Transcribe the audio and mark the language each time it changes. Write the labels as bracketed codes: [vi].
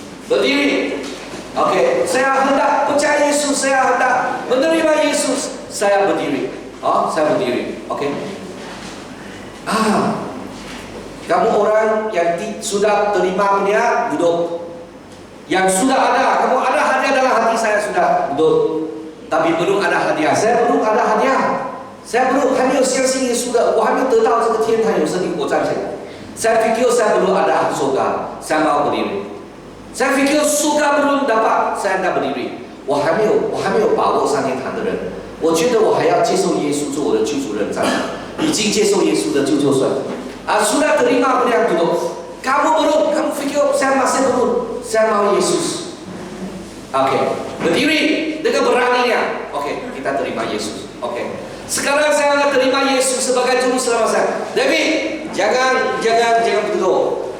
[ms] Berdiri. Oke, saya hendak percaya Yesus, saya hendak menerima Yesus. Saya berdiri. Saya berdiri. Oke. Kamu orang yang sudah terima punya, duduk. Yang sudah ada, kamu ada hadiah dalam hati saya sudah, duduk. Tapi belum ada hadiah. Saya belum ada hadiah. saya belum [zh] 还没有相信耶稣的，我还没有得到这个天堂有生命，我站起来。 [ms] Saya fikir saya belum ada surga, saya mau berdiri. Saya fikir surga belum dapat, saya hendak berdiri. [zh] 我还没有把握上天堂的人，我觉得我还要接受耶稣做我的救主人，站起来。已经接受耶稣的就算。 [ms] sudah terima beliau duduk. Kamu belum, kamu fikir saya masih belum, saya mau Yesus. Oke, berdiri dengan beraninya. Oke, kita terima Yesus. Oke. Sekarang saya akan terima Yesus sebagai juru selamat saya. David, jangan duduk.